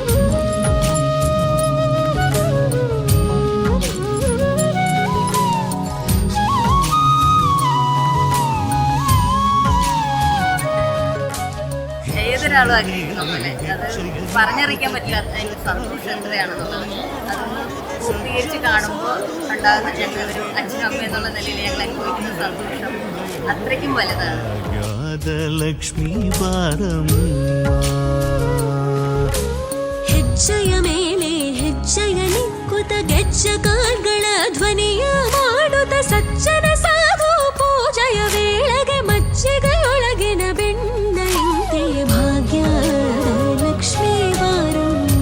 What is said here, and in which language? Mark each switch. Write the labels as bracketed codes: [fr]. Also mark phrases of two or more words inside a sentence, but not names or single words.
[ml] ഏതൊരാളും ആഗ്രഹിക്കുന്ന പോലെ അത് പറഞ്ഞറിയിക്കാൻ പറ്റില്ലാത്ത സന്തോഷം എത്രയാണെന്നുള്ളത് അതൊന്ന് പൂർത്തീകരിച്ച് കാണുമ്പോൾ ഉണ്ടാകുന്ന ഞങ്ങളൊരു അച്ഛനും അമ്മ എന്നുള്ള നിലയിൽ ഞങ്ങൾ അനുഭവിക്കുന്ന സന്തോഷം അത്രയ്ക്കും വലുതാണ്. [kn] ಹೆಜ್ಜೆಯ ಮೇಲೆ ಹೆಜ್ಜೆಯ ನಿಕ್ಕುತ ಗೆಜ್ಜೆಗಳ ಧ್ವನಿಯ ಮಾಡುತ್ತ ಸಜ್ಜನ ಸಾಧು ಪೂಜೆಯ ವೇಳೆಗೆ ಮಜ್ಜಿಗೆಯೊಳಗಿನ ಬೆಣ್ಣೆಯಂತೆ ಭಾಗ್ಯಲಕ್ಷ್ಮೀ ಬಾರಮ್ಮ,